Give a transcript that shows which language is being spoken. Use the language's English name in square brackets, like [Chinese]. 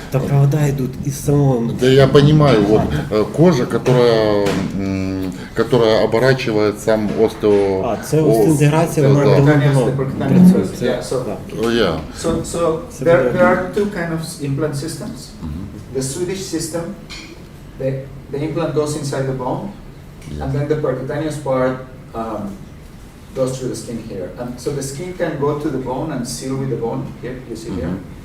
[Russian] Там провода идут из самого... Да я понимаю, вот кожа, которая оборачивает сам остео... [Ukrainian] Це остеоінтеграція, вона давно працює. [English] So there are two kind of implant systems. The Swedish system, the implant goes inside the bone, and then the percutaneous part goes through the skin here. And so the skin can go to the bone and seal with the bone, here, you see here.